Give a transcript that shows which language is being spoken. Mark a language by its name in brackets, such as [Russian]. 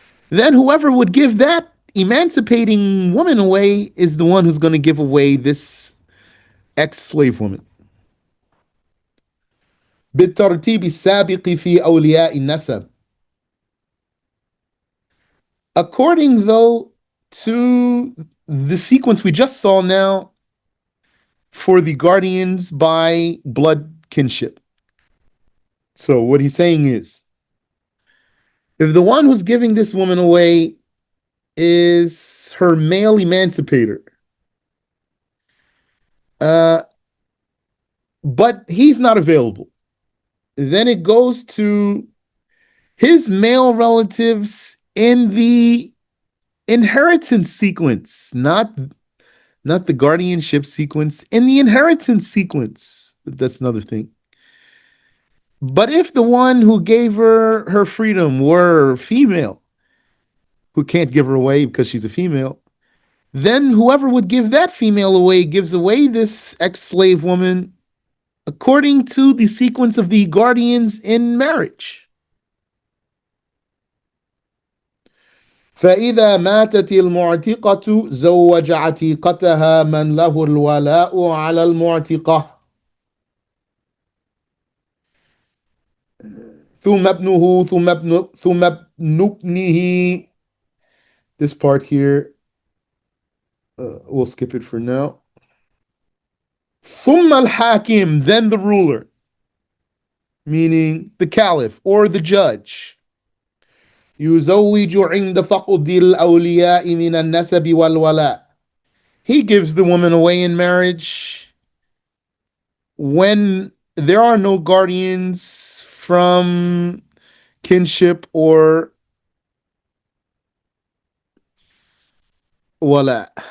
[English] Then whoever would give that emancipating woman away is the one who's going to give away this ex-slave woman. [Arabic] بالترتيب السابق في أولياء النسب. [English] According, though, to the sequence we just saw now for the guardians by blood kinship. So what he's saying is, if the one who's giving this woman away is her male emancipator, but he's not available, then it goes to his male relatives in the inheritance sequence, not the guardianship sequence, in the inheritance sequence. That's another thing. But if the one who gave her freedom were female, who can't give her away because she's a female, then whoever would give that female away gives away this ex-slave woman according to the sequence of the guardians in marriage. [Arabic] فإذا ماتت المعتقة زوج عتيقتها من له الولاء على المعتقة. ثم ابنه ثم ابن ابنه. [English] This part here, we'll skip it for now. [Arabic] ثم الحاكم, [English] then the ruler, meaning the caliph or the judge. [Arabic] يزوج عند فقد الأولياء من النسب والولاء. [English] He gives the woman away in marriage when there are no guardians from kinship or wala.